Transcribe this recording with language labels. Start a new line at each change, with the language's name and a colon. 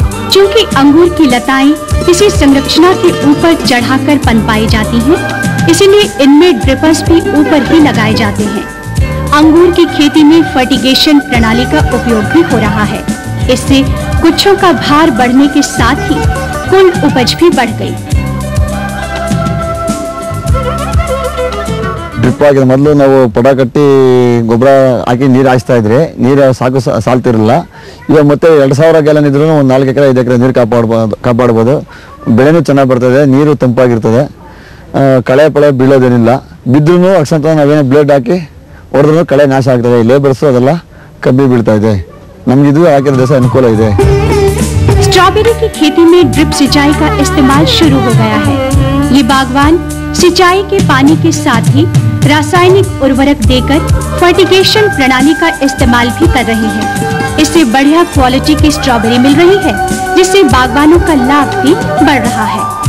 Hindi: चूँकि अंगूर की लताएं किसी संरचना के ऊपर चढ़ाकर पनपाई जाती हैं, इसीलिए इनमें ड्रिपर्स भी ऊपर ही लगाए जाते हैं। अंगूर की खेती में फर्टिगेशन प्रणाली का उपयोग भी हो रहा है। इससे गुच्छों का भार बढ़ने के साथ ही कुल उपज भी बढ़ गई।
Kannada: ಡ್ರಿಪ್ ಆಗಿದೆ. ಮೊದಲು ನಾವು ಪೊಡ ಕಟ್ಟಿ ಗೊಬ್ಬರ ಹಾಕಿ ನೀರು ಹಾಯಿಸ್ತಾ ಇದ್ರಿ, ನೀರು ಸಾಕು ಸಾಲ್ತಿರಲಿಲ್ಲ. ಇವಾಗ ಮತ್ತೆ 2000 ಗ್ಯಾಲನ್ ಇದ್ರೂ ಒಂದು 4 ಎಕರೆ 5 ಎಕರೆ ನೀರು ಕಾಪಾಡ್ಬೋದು. ಬೆಳೆನೂ ಚೆನ್ನಾಗಿ ಬರ್ತದೆ, ನೀರು ತಂಪಾಗಿರ್ತದೆ, ಕಳೆ ಪಳೆ ಬೀಳೋದೇನಿಲ್ಲ. ಬಿದ್ದರೂ ಅಕ್ಷಂತ ನಾವೇನೋ ಬ್ಲೇಡ್ ಹಾಕಿ ಹೊಡೆದ್ರೂ ಕಳೆ ನಾಶ ಆಗ್ತದೆ. ಲೇಬರ್ಸು ಅದೆಲ್ಲ ಕಮ್ಮಿ ಬೀಳ್ತಾ ಇದೆ. ನಮ್ಗೆ ಇದು ಹಾಕಿರೋ ದೇಶ ಅನುಕೂಲ ಇದೆ.
Hindi: स्ट्रॉबेरी की खेती में ड्रिप सिंचाई का इस्तेमाल शुरू हो गया है। ये बागवान सिंचाई के पानी के साथ ही रासायनिक उर्वरक देकर फर्टिगेशन प्रणाली का इस्तेमाल भी कर रहे हैं। इससे बढ़िया क्वालिटी की स्ट्रॉबेरी मिल रही है, जिससे बागवानों का लाभ भी बढ़ रहा है।